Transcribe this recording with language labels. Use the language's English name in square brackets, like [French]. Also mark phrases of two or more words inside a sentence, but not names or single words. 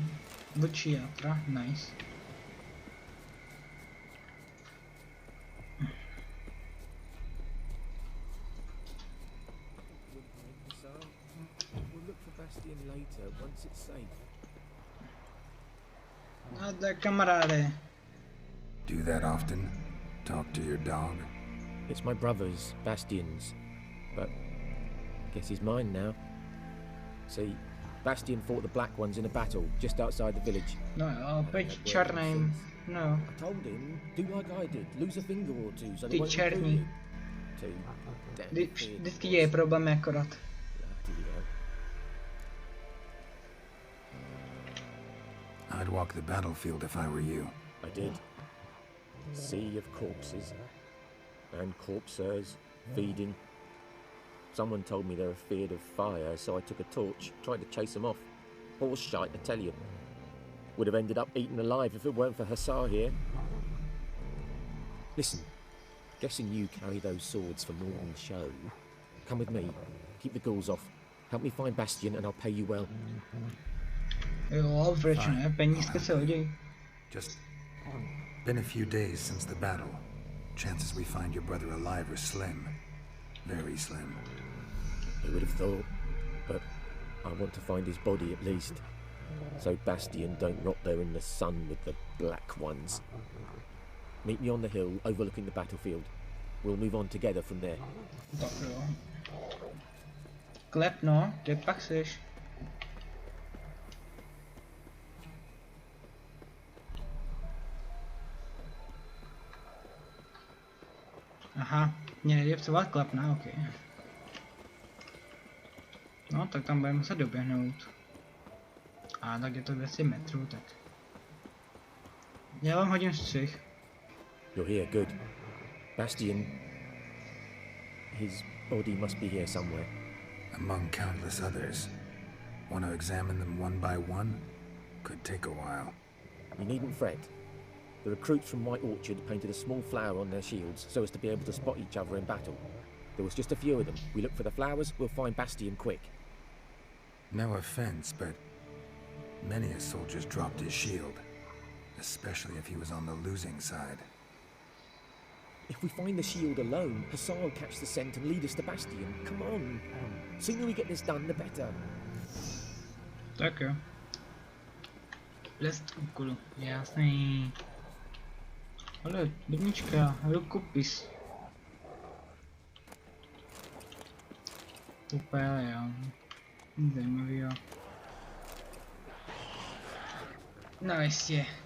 [Czech] Vlčí játra, nice. No tak kamaráde. [English] Do that often? Talk to your dog? It's my brother's, Bastian's, but I guess he's mine now. See, Bastian fought the Black Ones in a battle just outside the village. [Czech] No jo, pojď černým. No. [English] I told him, do like I did, lose a finger or two so [Czech] Ty [English] they won't [Czech] černý. Vždycky je problém akorát. [English] I'd walk the battlefield if I were you. I did. Sea of corpses. And corpsers, feeding. Someone told me they were feared of fire, so I took a torch, tried to chase them off. Horse shite, I tell you. Would have ended up eaten alive if it weren't for Hussar here. Listen, guessing you carry those swords for more than show. Come with me, keep the ghouls off. Help me find Bastian and I'll pay you well. [Czech] Jo, proč ne? Penízky se hodí. [English] Just been a few days since the battle. Chances we find your brother alive are slim. Very slim. Who would have thought? But I want to find his body at least. So Bastian don't rot there in the sun with the Black Ones. Meet me on the hill overlooking the battlefield. We'll move on together from there. [Czech] Tak jo. Klep no, kde pak seš? Aha, mě nejde psovat klep, no, ok. No, tak tam budeme muset doběhnout. A tak je to 200 metrů, tak. Já vám hodím střih. [English] You're here, good. Bastian, his body must be here somewhere. Among countless others. Want to examine them one by one? Could take a while. You needn't fret. The recruits from White Orchard painted a small flower on their shields so as to be able to spot each other in battle. There was just a few of them. We look for the flowers, we'll find Bastian quick. No offense, but many a soldier's dropped his shield. Especially if he was on the losing side. If we find the shield alone, Hassan will catch the scent and lead us to Bastian. Come on. Sooner we get this done, the better. [Czech] Tak jo. List úkolu, jasný. Ale bednička, rukopis. Úplně, jo. Zajímavý, jo. No jistě.